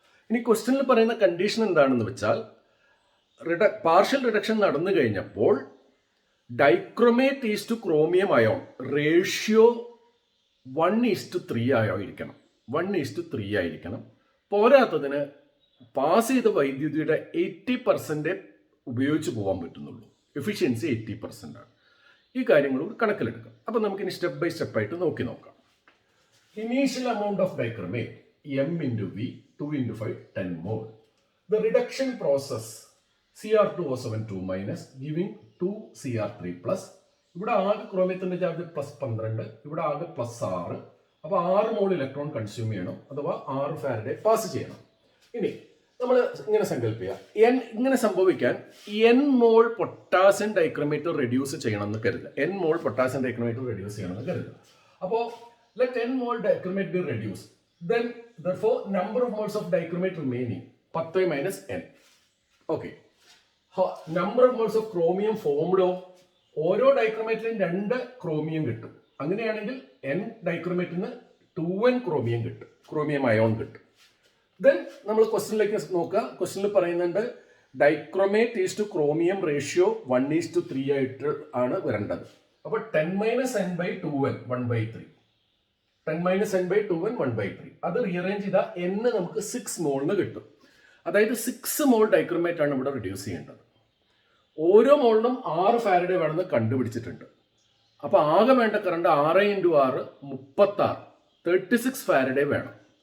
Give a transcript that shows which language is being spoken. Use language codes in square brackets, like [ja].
[ml] ഇനി ക്വസ്റ്റ്യനിൽ പറയുന്ന കണ്ടീഷൻ എന്താണെന്ന് വെച്ചാൽ പാർഷ്യൽ റിഡക്ഷൻ നടന്നു കഴിഞ്ഞപ്പോൾ dichromate is to chromium ion ratio 1:3 ആയിരിക്കണം. 1:3 ആയിരിക്കണം. പോരാത്തതിന് പാസ് ചെയ്ത വൈദ്യുതിയുടെ 80% ഉപയോഗിച്ച് പോകാൻ പറ്റുന്നുള്ളൂ. എഫിഷ്യൻസി 80% ആണ്. ഈ കാര്യങ്ങളും കണക്കിലെടുക്കാം. അപ്പം നമുക്കിനി സ്റ്റെപ്പ് ബൈ സ്റ്റെപ്പ് ആയിട്ട് നോക്കാം. [en] Initial amount of dichromate M into V 2 into 5 10 mole. The reduction process Cr2O7 2 minus giving 2 Cr3 plus. [ml] ഇവിടെ ആകെ ക്രോമിയത്തിന്റെ ചാർജ് +12, ഇവിടെ ആകെ +6. അപ്പോൾ 6 മോൾ ഇലക്ട്രോൺ കൺസ്യൂം ചെയ്യണം, അഥവാ 6 ഫാരഡേ പാസ് ചെയ്യണം. ഇനി നമ്മൾ ഇങ്ങനെ സങ്കല്പിക്കുക, ഇങ്ങനെ സംഭവിക്കാൻ n മോൾ പൊട്ടാസ്യം ഡൈക്രോമേറ്റ് റെഡ്യൂസ് ചെയ്യണമെന്ന് കരുതുക. n മോൾ പൊട്ടാസ്യം ഡൈക്രോമേറ്റ് റെഡ്യൂസ് ചെയ്യണമെന്ന് കരുതുക. അപ്പോൾ let n mall dichromate B reduce. [en] Then therefore number of moles of dichromate remaining 10 minus n. Okay. Number of moles of chromium formed [ml] ഓരോ ഡൈക്രോമേറ്റിലും 2 chromium കിട്ടും. അങ്ങനെയാണെങ്കിൽ n ഡൈക്രോമേറ്റിന് 2n chromium കിട്ടും, chromium ion കിട്ടും. Then നമ്മൾ ക്വസ്റ്റ്യനിലേക്ക് നോക്കുക. ക്വസ്റ്റ്യനിൽ പറയുന്നുണ്ട് dichromate is to chromium ratio 1:3 ആയിട്ട് ആണ് വരേണ്ടത്. അപ്പോൾ 10 minus n by 2n 1/3. [en] 10 minus n by 2n 1/3. [ml] അത് റീഅറേഞ്ച് ചെയ്താൽ n നമുക്ക് 6 മോളിന് കിട്ടും. അതായത് 6 മോൾ ഡൈക്രോമേറ്റ് ആണ് ഇവിടെ റെഡ്യൂസ് ചെയ്യേണ്ടത്. ഓരോ മോളിനും 6 ഫാരഡേ വേണമെന്ന് കണ്ടുപിടിച്ചിട്ടുണ്ട്. അപ്പോൾ ആകെ വേണ്ട കറണ്ട് 6 × 6 36 36 ഫാരഡേ വേണം.